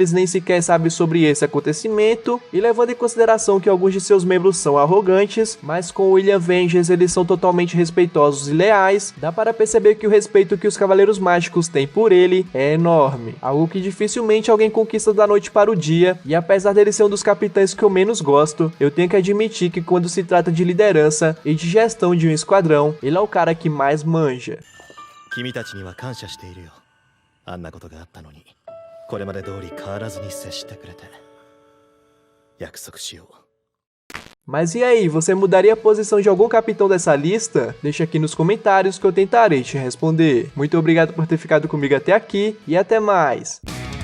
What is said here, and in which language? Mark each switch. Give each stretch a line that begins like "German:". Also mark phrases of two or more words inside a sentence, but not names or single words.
Portuguese: eles nem sequer sabem sobre esse acontecimento, e levando em consideração que alguns de seus membros são arrogantes, mas com William Venges eles são totalmente respeitosos e leais, dá para perceber que o respeito que os Cavaleiros Mágicos têm por ele é enorme, algo que dificilmente alguém conquista da noite para o dia, e apesar dele ser um dos capitães que eu menos gosto, eu tenho que admitir que quando se trata de liderança e de gestão de um esquadrão, ele é o cara que mais manja.
Japanese: 君たちには感謝しているよ。あんなことがあったのに、これまで通り変わらずに接してくれて。約束しよう。
Portuguese: Mas e aí, você mudaria a posição de algum capitão dessa lista? Deixa aqui nos comentários que eu tentarei te responder. Muito obrigado por ter ficado comigo até aqui e até mais!